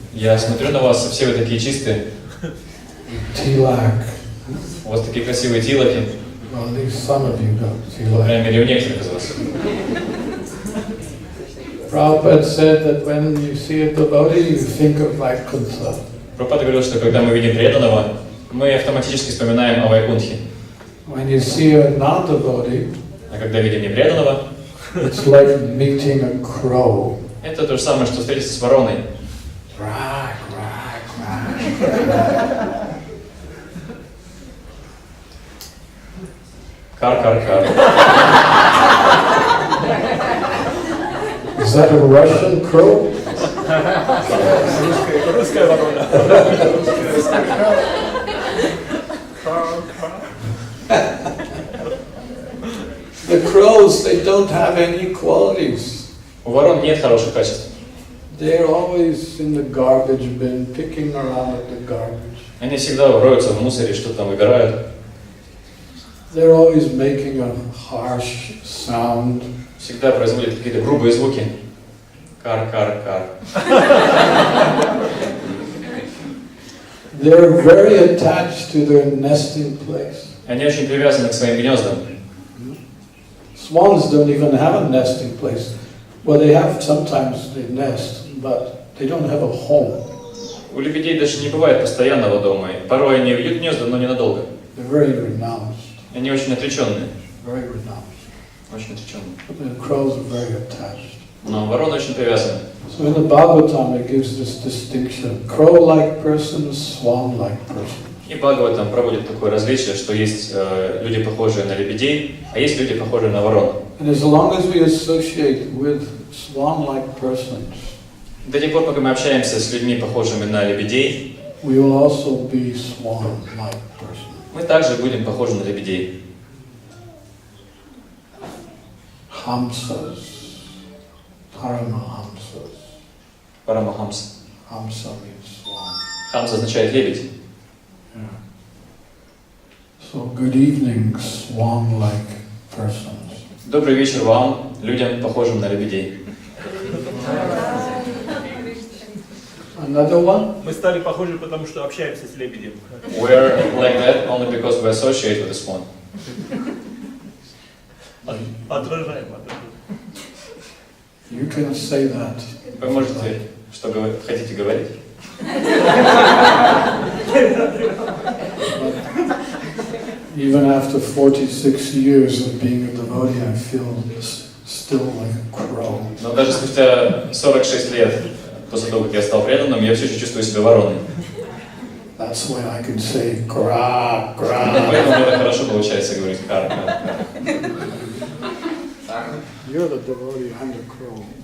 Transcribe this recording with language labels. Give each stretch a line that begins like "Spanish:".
Russian: Я смотрю на вас, все вы такие чистые.
English: Tilak.
Russian: У вас такие красивые тилаки.
English: Well, at least some of you got
Russian: По
English: tilak.
Russian: крайней мере, у некоторых из вас.
English: Prabhupada said that when you see a devotee, you think of Vaikuntha.
Russian: Прабхупада говорил, что когда мы видим преданного, мы автоматически вспоминаем о Вайкунтхе.
English: When you see a non-devotee,
Russian: А когда видим непреданного,
English: It's like meeting a crow.
Russian: Это то же самое, что встретиться с вороной.
English: Quack, quack, quack.
Russian: Кар-кар-кар.
English: Is that a Russian crow?
Russian: Русская ворона.
English: The crows, they don't have any qualities.
Russian: У ворон нет хороших качеств. They're always in the garbage bin, picking around at the garbage. Они всегда роются в мусоре, что-то там выбирают. They're always making a harsh sound. Всегда производят какие-то грубые звуки. Кар-кар-кар.
English: They're very attached to their nesting place.
Russian: Они очень привязаны к своим гнездам.
English: Swans don't even have a nesting place. Well, they have, sometimes they nest, but they don't have a home.
Russian: У лебедей даже не бывает постоянного дома. Порой они вьют гнезда, но ненадолго.
English: They're very renounced.
Russian: Они очень отреченные.
English: Very renounced.
Russian: Очень отреченные.
English: The crows are very attached.
Russian: Но вороны очень привязаны.
English: So in the Bhagavatam it gives this distinction. Crow-like persons, swan-like persons.
Russian: И Бхагаватам проводит такое различие, что есть люди, похожие на лебедей, а есть люди, похожие на ворон.
English: And as long as we associate with swan-like persons,
Russian: До тех пор, пока мы общаемся с людьми, похожими на лебедей,
English: we will also be swan-like persons.
Russian: мы также будем похожи на лебедей.
English: Hamsas, Paramahamsas.
Russian: Парамахамс.
English: Hamsa means swan.
Russian: Хамс означает лебедь.
English: Yeah. So good evening, swan-like persons.
Russian: Добрый вечер вам, людям, похожим на лебедей.
English: Another one?
Russian: Мы стали похожи, потому что общаемся с лебедем.
English: We're like that only because we associate with the swan.
Russian: Отражаем.
English: You can say that.
Russian: Вы можете, что хотите говорить?
English: Even after 46 years of being a devotee, I feel still like a crow.
Russian: Но даже спустя 46 лет, после того, как я стал преданным, я все еще чувствую себя вороной.
English: That's why I can say gra, gra.
Russian: Поэтому мне так хорошо получается говорить кар-кар-кар.
English: You're the devotee, I'm the crow.